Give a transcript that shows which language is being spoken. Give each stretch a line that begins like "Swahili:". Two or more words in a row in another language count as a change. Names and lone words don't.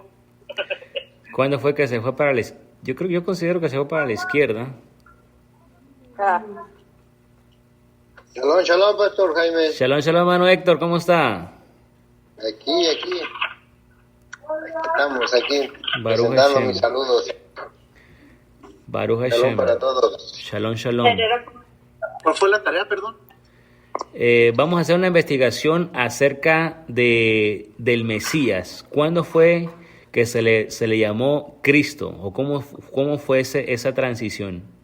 Spanish: ¿Cuándo fue que se fue para la izquierda? Yo considero que se fue para la izquierda.
Hebrew: שלום, שלום,
Spanish: Pastor Jaime. Shalom, hermano Héctor, ¿cómo está? Aquí. Estamos aquí. Baruch presentando Hashem. mis saludos.
Hebrew: ברוך השם.
Spanish: Shalom para todos. Shalom. ¿Cuál fue la tarea, perdón? Vamos a hacer una investigación acerca del Mesías. ¿Cuándo fue que se le llamó Cristo? ¿O cómo fue esa transición?